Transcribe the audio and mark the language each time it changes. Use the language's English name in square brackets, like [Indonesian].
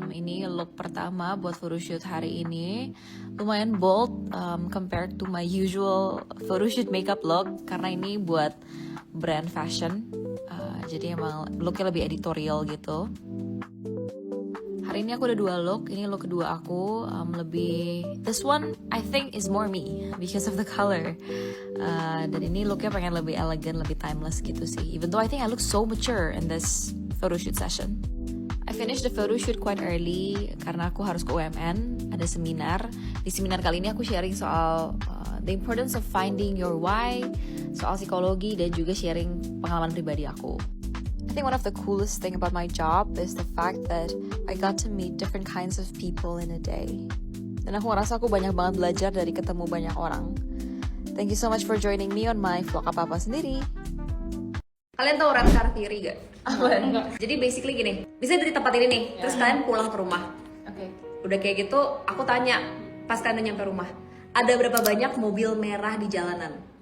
[Indonesian] Ini look pertama buat photoshoot hari ini. Lumayan bold [English] compared to my usual photoshoot makeup look [Indonesian] karena ini buat brand fashion. Jadi emang looknya lebih editorial gitu. Hari ini aku ada 2 look. Ini look kedua aku lebih. [English] This one I think is more me because of the color. [Indonesian] Dan ini looknya pengen lebih elegan, lebih timeless gitu sih. [English] Even though I think I look so mature in this photoshoot session. I finished the photoshoot quite early [Indonesian] karena aku harus ke UMN, ada seminar. Di seminar kali ini aku sharing soal [English] the importance of finding your why, [Indonesian] soal psikologi dan juga sharing pengalaman pribadi aku. [English] I think one of the coolest thing about my job is the fact that I got to meet different kinds of people in a day. [Indonesian] Dan aku ngerasa aku banyak banget belajar dari ketemu banyak orang. [English] Thank you so much for joining me on my vlog [Indonesian] apa-apa sendiri. Kalian tahu red car theory gak? Jadi basically gini, misalnya dari tempat ini nih, terus kalian pulang ke rumah. Udah kayak gitu, aku tanya pas kalian udah nyampe rumah, ada berapa banyak mobil merah di jalanan?